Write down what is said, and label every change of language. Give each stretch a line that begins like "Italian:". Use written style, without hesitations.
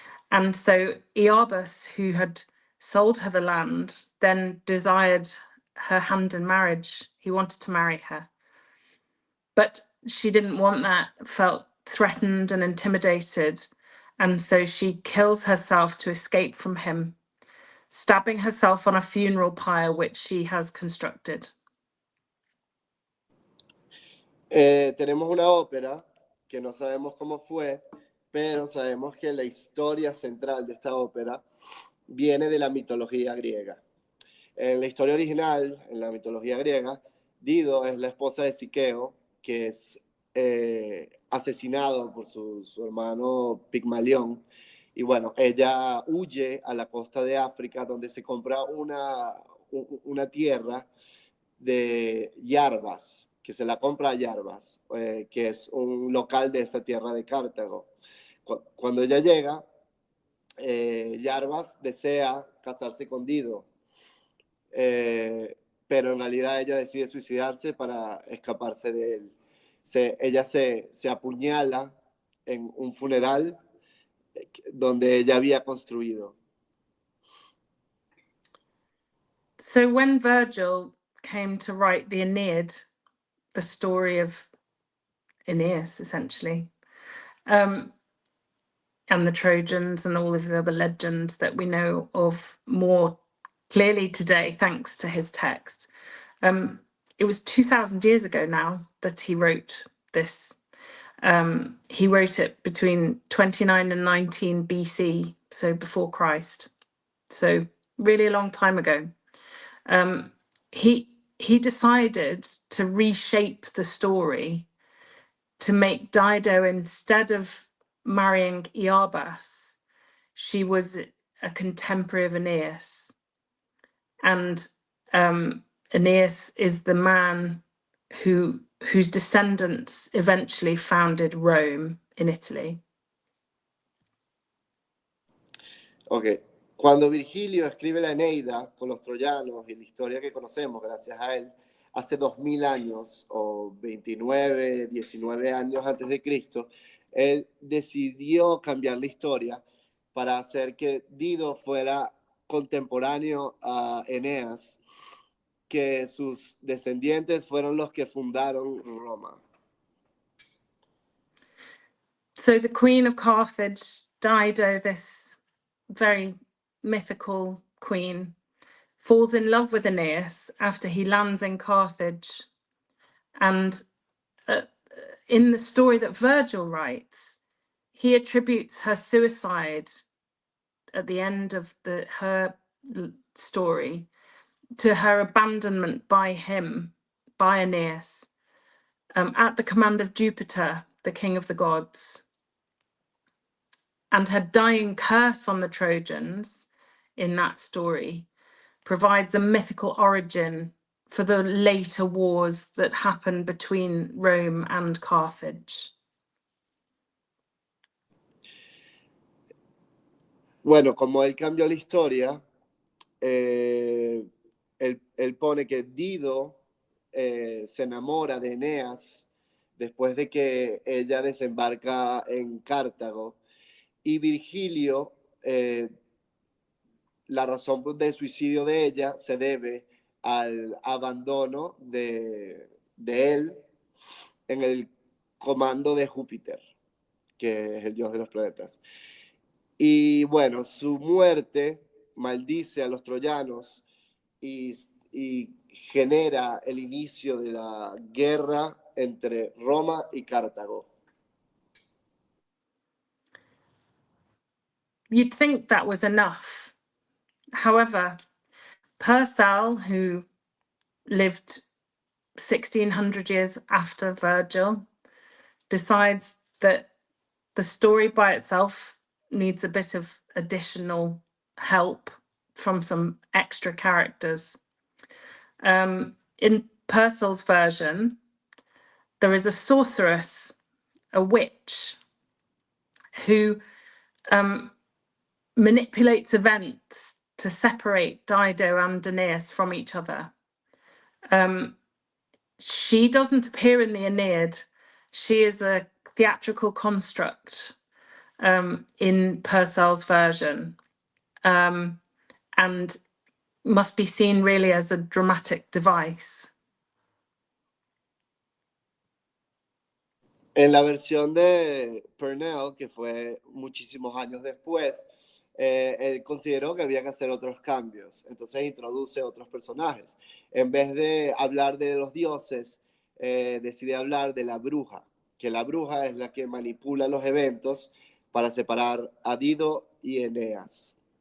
English: And so Iarbas, who had sold her the land, then desired her hand in marriage. He wanted to marry her. But she didn't want that, felt threatened and intimidated, and so she kills herself to escape from him, stabbing herself on a funeral pyre which she has constructed.
Spanish: Tenemos una ópera que no sabemos cómo fue, pero sabemos que la historia central de esta ópera viene de la mitología griega. En la historia original, en la mitología griega, Dido es la esposa de Siqueo, que es asesinado por su hermano Pigmalión. Y bueno, ella huye a la costa de África, donde se compra una tierra de Yarbas, que se la compra a Yarbas, que es un local de esa tierra de Cartago. Cuando ella llega, Yarbas desea casarse con Dido, pero en realidad ella decide suicidarse para escaparse de él. Ella se apuñala en un funeral donde ella había construido.
English: So when Virgil came to write the Aeneid, the story of Aeneas, essentially, and the Trojans and all of the other legends that we know of more clearly today, thanks to his text. It was 2,000 years ago now that he wrote this. He wrote it between 29 and 19 BC, so before Christ. So really a long time ago. He decided to reshape the story to make Dido, instead of marrying Iarbas, she was a contemporary of Aeneas. And Aeneas is the man whose descendants eventually founded Rome in Italy. Ok.
Spanish: Cuando Virgilio escribe la Eneida con los troyanos y la historia que conocemos gracias a él, hace 2000 años o 29, 19 años antes de Cristo, él decidió cambiar la historia para hacer que Dido fuera contemporáneo a Eneas, que sus descendientes fueron los que fundaron Roma.
English: So the Queen of Carthage, Dido, this very mythical queen, falls in love with Aeneas after he lands in Carthage. And in the story that Virgil writes, he attributes her suicide at the end of her story to her abandonment by him, by Aeneas, at the command of Jupiter, the king of the gods. And her dying curse on the Trojans in that story provides a mythical origin for the later wars that happened between Rome and Carthage.
Spanish: Bueno, como él cambió la historia, él pone que Dido se enamora de Eneas después de que ella desembarca en Cartago, y Virgilio, la razón del suicidio de ella se debe al abandono de él en el comando de Júpiter, que es el dios de los planetas. Y bueno, su muerte maldice a los troyanos y genera el inicio de la guerra entre Roma y Cartago.
English: You'd think that was enough. However, Purcell, who lived 1600 years after Virgil, decides that the story by itself needs a bit of additional help from some extra characters. In Purcell's version, there is a sorceress, a witch, who manipulates events to separate Dido and Aeneas from each other. She doesn't appear in the Aeneid. She is a theatrical construct in Purcell's version, and must be seen really as a dramatic device.
Spanish: En la versión de Purcell, que fue muchísimos años después, él consideró que había que hacer otros cambios. Entonces introduce otros personajes. En vez de hablar de los dioses, decide hablar de la bruja, que la bruja es la que manipula los eventos para separar a Dido y Eneas.